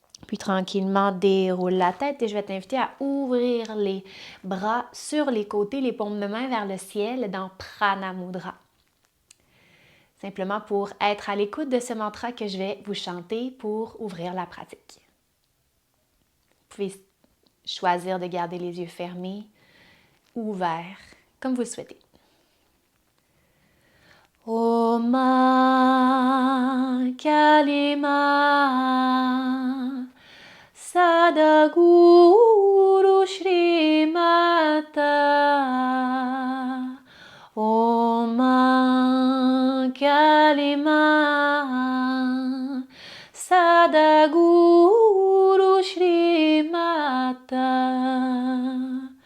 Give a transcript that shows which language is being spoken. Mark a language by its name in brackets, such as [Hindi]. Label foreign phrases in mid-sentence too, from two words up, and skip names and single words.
[French] Puis tranquillement, déroule la tête et je vais t'inviter à ouvrir les bras sur les côtés, les paumes de main vers le ciel dans Prana Mudra. Simplement pour être à l'écoute de ce mantra que je vais vous chanter pour ouvrir la pratique. Vous pouvez choisir de garder les yeux fermés ou ouverts, comme vous le souhaitez. [Sanskrit] ॐ कालिमा सद्गुरु श्रीमाता ॐ कालिमा सद्गुरु श्रीमाता